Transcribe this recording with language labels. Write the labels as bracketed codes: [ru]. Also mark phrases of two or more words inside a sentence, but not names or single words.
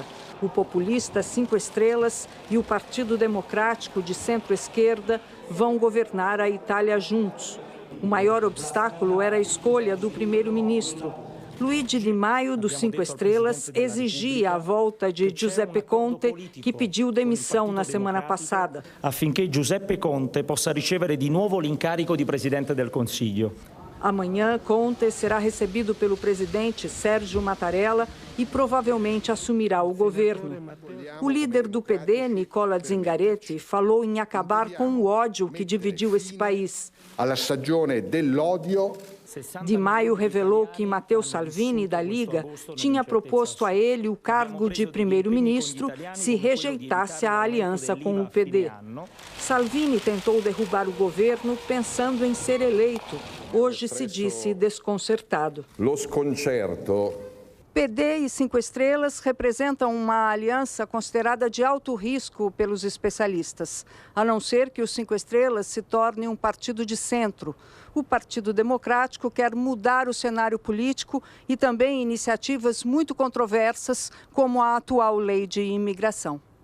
[pt] O populista 5 Estrelas e o Partido Democrático de centro-esquerda vão governar a Itália juntos. O maior obstáculo era a escolha do primeiro-ministro. Luigi Di Maio, dos 5 Estrelas, exigia a volta de Giuseppe Conte, que pediu demissão na semana passada. [it] Affinché Giuseppe Conte possa ricevere di nuovo l'incarico di Presidente del Consiglio. [pt] Amanhã, Conte será recebido pelo presidente Sérgio Mattarella e provavelmente assumirá o governo. O líder do PD, Nicola Zingaretti, falou em acabar com o ódio que dividiu esse país. [it] Alla stagione dell'odio. [pt] Di Maio revelou que Matteo Salvini, da Liga, tinha proposto a ele o cargo de primeiro-ministro se rejeitasse a aliança com o PD. Salvini tentou derrubar o governo pensando em ser eleito. Hoje se disse desconcertado. [it] Lo sconcerto. [pt] PD e 5 Estrelas representam uma aliança considerada de alto risco pelos especialistas, a não ser que os 5 Estrelas se torne um partido de centro. O Partido Democrático quer mudar o cenário político e também iniciativas muito controversas, como a atual lei de imigração.